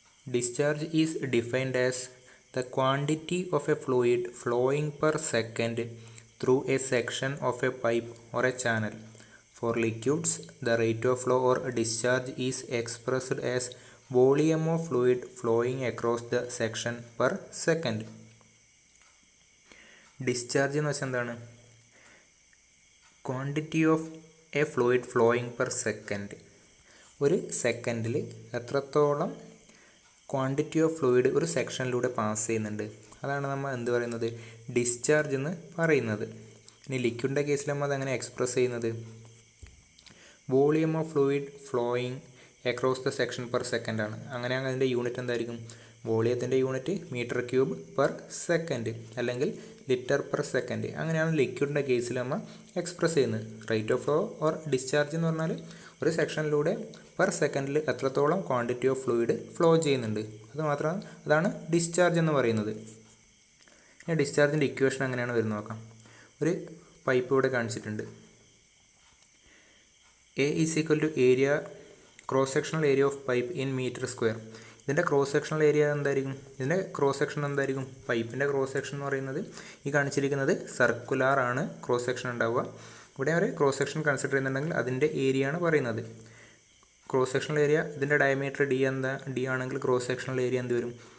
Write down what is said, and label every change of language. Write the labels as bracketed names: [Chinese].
[English] Discharge is defined as the quantity of a fluid flowing per second through a section of a pipe or a channel. For liquids, the rate of flow or discharge is expressed as volume of fluid flowing across the section per second. [Malayalam] Discharge എന്ന് വെച്ചാൽ എന്താണ്? [English] Quantity of a fluid flowing per second. [Malayalam] ഒരു സെക്കൻഡിൽ എത്രത്തോളം [English] quantity of fluid [Malayalam] ഒരു സെക്ഷനിലൂടെ pass ചെയ്യുന്നുണ്ട്, അതാണ് നമ്മൾ എന്ത് പറയുന്നത്? ഡിസ്ചാർജ് എന്ന് പറയുന്നത്. ഇനി ലിക്വിഡിൻ്റെ കേസിൽ നമ്മൾ അതെങ്ങനെ എക്സ്പ്രസ് ചെയ്യുന്നത്? [English] Volume of fluid flowing across the section per second ആണ്. [Malayalam] അങ്ങനെയാണെങ്കിൽ അതിൻ്റെ യൂണിറ്റ് എന്തായിരിക്കും? വോളിയത്തിൻ്റെ unit [English] metre cube per second [Malayalam] അല്ലെങ്കിൽ [English] Litre per second. [Malayalam] അങ്ങനെയാണ് ലിക്വിഡിൻ്റെ കേസിൽ നമ്മൾ എക്സ്പ്രസ് ചെയ്യുന്നത്. [English] rate of flow or discharge [Malayalam] എന്ന് പറഞ്ഞാൽ ഒരു സെക്ഷനിലൂടെ പെർ സെക്കൻഡിൽ എത്രത്തോളം [English] quantity of fluid [Malayalam] ഫ്ലോ ചെയ്യുന്നുണ്ട്, അതാണ് ഡിസ്ചാർജ് എന്ന് പറയുന്നത്. ഇനി ഡിസ്ചാർജിൻ്റെ ഇക്വേഷൻ എങ്ങനെയാണ് വരുന്നത് നോക്കാം. ഒരു പൈപ്പ് ഇവിടെ കാണിച്ചിട്ടുണ്ട്. [English] A is equal to area cross sectional area of pipe in meter square. [Malayalam] ഇതിൻ്റെ ക്രോസ് സെക്ഷണൽ ഏരിയ എന്തായിരിക്കും? ഇതിൻ്റെ ക്രോസ് സെക്ഷൻ എന്തായിരിക്കും? പൈപ്പിൻ്റെ ക്രോസ് സെക്ഷൻ എന്ന് പറയുന്നത് ഈ കാണിച്ചിരിക്കുന്നത് സർക്കുലാർ ആണ് ക്രോസ് സെക്ഷൻ ഉണ്ടാവുക. ഇവിടെ ഒരു ക്രോസ് സെക്ഷൻ കൺസിഡർ ചെയ്യുന്നുണ്ടെങ്കിൽ അതിൻ്റെ ഏരിയ ആണ് പറയുന്നത്. ക്രോസ് സെക്ഷണൽ ഏരിയ ഇതിൻ്റെ ഡയമീറ്റർ ഡി ആണെങ്കിൽ ക്രോസ് സെക്ഷണൽ ഏരിയ എന്ത് വരും?